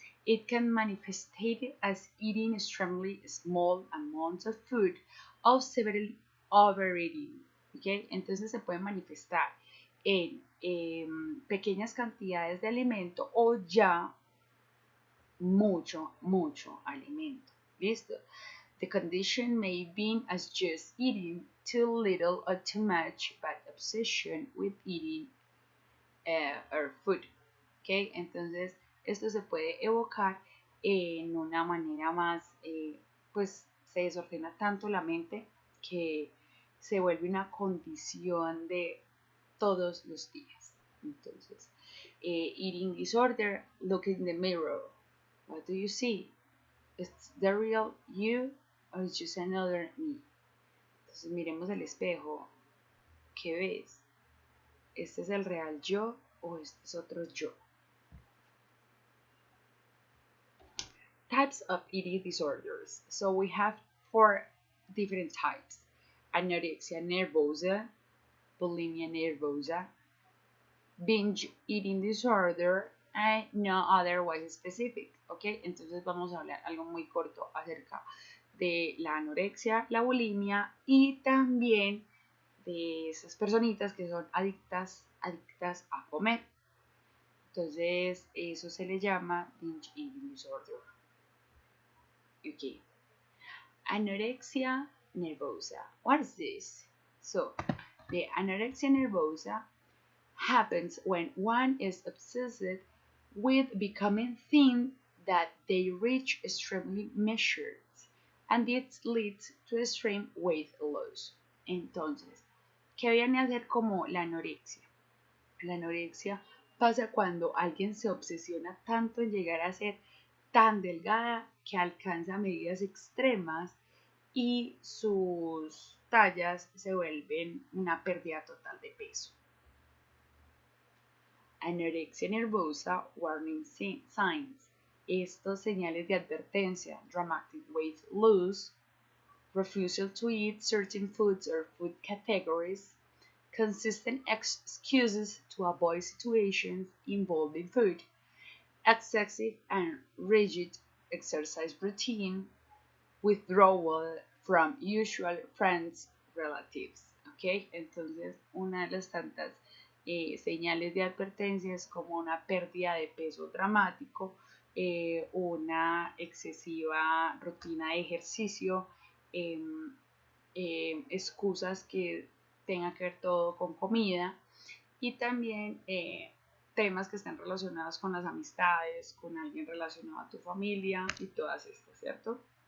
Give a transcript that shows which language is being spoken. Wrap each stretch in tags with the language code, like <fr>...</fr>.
<en>It can manifest as eating extremely small amounts of food or severely overeating. ¿Okay?</en> <es>Entonces se puede manifestar en pequeñas cantidades de alimento o ya mucho alimento. ¿Listo?</es> <en>The condition may be as just eating too little or too much, but obsession with eating or food. ¿Okay?</en> <es>Entonces esto se puede evocar en una manera más, pues se desordena tanto la mente que se vuelve una condición de todos los días.</es> <en>Entonces, eating disorder, look in the mirror. What do you see? Is the real you or is just another me?</en> <es>Entonces, miremos el espejo. ¿Qué ves? ¿Este es el real yo o este es otro yo?</es> <en>Types of eating disorders. So we have 4 different types: anorexia nervosa, bulimia nervosa, binge eating disorder, and no otherwise specific.</en> <es>Ok, entonces vamos a hablar algo muy corto acerca de la anorexia, la bulimia y también de esas personitas que son adictas a comer. Entonces eso se le llama binge eating disorder. Okay.</es> <en>Anorexia nervosa. What is this? So, the anorexia nervosa happens when one is obsessed with becoming thin that they reach extremely measures, and it leads to extreme weight loss.</en> <es>Entonces, ¿qué viene a ser como la anorexia? La anorexia pasa cuando alguien se obsesiona tanto en llegar a ser tan delgada que alcanza medidas extremas y sus tallas se vuelven una pérdida total de peso.</es> <en>Anorexia nervosa, warning signs.</en> <es>Estos señales de advertencia:</es> <en>dramatic weight loss, refusal to eat certain foods or food categories, consistent excuses to avoid situations involving food, excessive and rigid exercise routine, withdrawal from usual friends, relatives. ¿Ok?</en> <es>Entonces, una de las tantas señales de advertencia es como una pérdida de peso dramático, una excesiva rutina de ejercicio, excusas que tengan que ver todo con comida y también temas que estén relacionados con las amistades, con alguien relacionado a tu familia y todas estas, ¿cierto?</es>